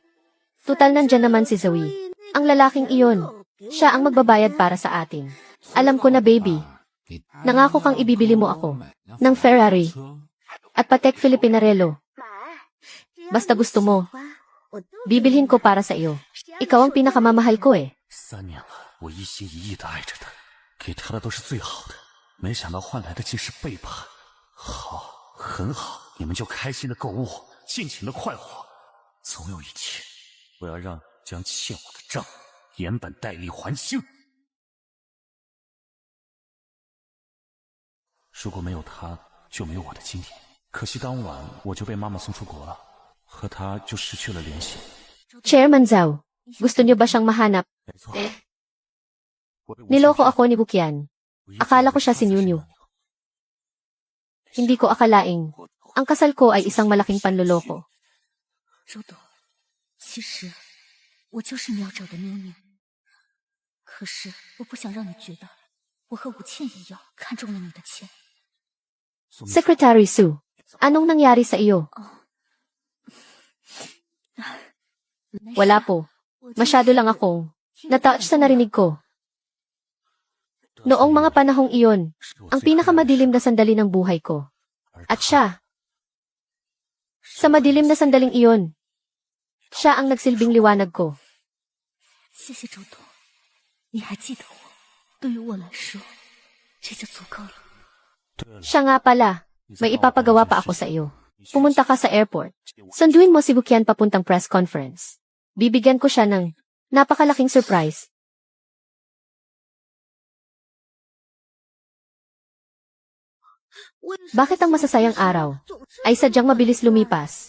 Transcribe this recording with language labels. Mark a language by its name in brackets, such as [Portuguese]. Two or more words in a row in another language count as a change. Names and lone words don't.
[Filipino] Tutal nandyan naman si Zoe. Ang lalaking iyon, siya ang magbabayad para sa atin. Alam ko na baby. Nangako kang ibibili mo ako ng Ferrari at Patek Filipinarello. Basta gusto mo, bibilhin ko para sa iyo. Ikaw ang pinakamamahal ko eh. [Chinese] 3年了，我一心一意的爱着她，给她的都是最好的，没想到换来的竟是背叛。好，很好，你们就开心的购物，尽情的快活。总有一天，我要让将欠我的账连本带利还清。如果没有她，就没有我的今天。可惜当晚我就被妈妈送出国了，和她就失去了联系。 [Filipino] Chairman Zhao, gusto niyo ba siyang mahanap? [Chinese] 没错， [Filipino] Niloko ako ni Wuqian. Akala ko siya si Nunyu. Hindi ko akalaing ang kasal ko ay isang malaking panloloko. [Chinese] 周董，其实我就是你要找的妞妞，可是我不想让你觉得我和武倩一样看中了你的钱。 [Filipino] Secretary Su, anong nangyari sa iyo? Wala po. Masyado lang akong na-touch sa narinig ko. Noong mga panahong iyon, ang pinakamadilim na sandali ng buhay ko. At siya, sa madilim na sandaling iyon, siya ang nagsilbing liwanag ko. [Chinese] 谢谢周董，你还记得我，对于我来说，这就足够了。 [Filipino] Siya nga pala, may ipapagawa pa ako sa iyo. Pumunta ka sa airport. Sunduin mo si Bukian papuntang [English] press conference. [Filipino] Bibigyan ko siya ng napakalaking surprise. Bakit ang masasayang araw ay sadyang mabilis lumipas?